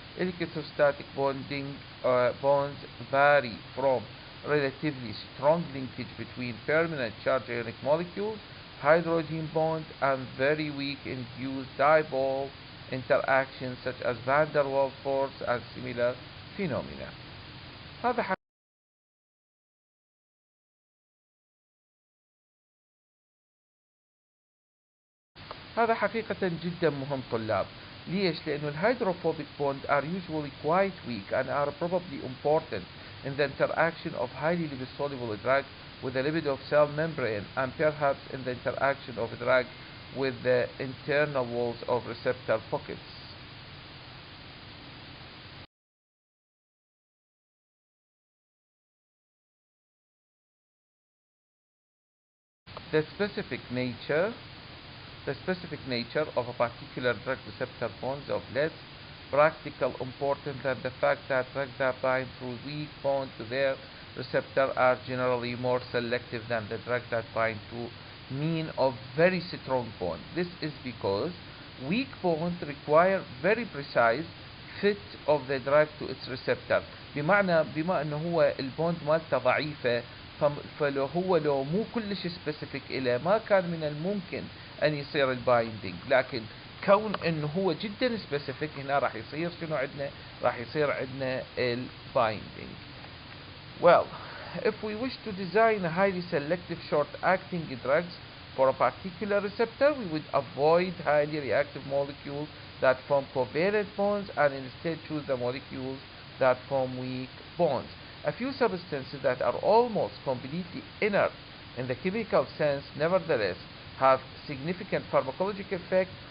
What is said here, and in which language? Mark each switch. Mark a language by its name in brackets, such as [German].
[English] Electrostatic bonding bonds vary from relatively strong linkage between permanent charge ionic molecules, hydrogen bond and very weak induced dipole interactions such as van der Waals force and similar phenomena. [Arabic] هذا هذا حقيقة جدا مهم طلاب. ليش؟ لأنه الهيدروفوبيك [English] bond are usually quite weak and are probably important in the interaction of highly lipid-soluble drug with the lipid of cell membrane and perhaps in the interaction of drug with the internal walls of receptor pockets. The specific nature The specific nature of a particular drug receptor bonds of less practical importance than the fact that drugs that bind through weak bond to their receptor are generally more selective than the drugs that bind to mean of very strong bond. This is because weak bonds require very precise fit of the drug to its receptor. [Arabic] بمعنى بما انه هو البوند مالته ضعيفة فلو هو لو مو كلش سبيسيفيك إله ما كان من الممكن أن يصير البايندينج، لكن كون انه هو جدا سبيسيفيك هنا راح يصير شنو عندنا؟ راح يصير عندنا البايندينج. [English] Well, if we wish to design a highly selective short-acting drugs for a particular receptor, we would avoid highly reactive molecules that form covalent bonds and instead choose the molecules that form weak bonds. A few substances that are almost completely inert in the chemical sense nevertheless have significant pharmacologic effect.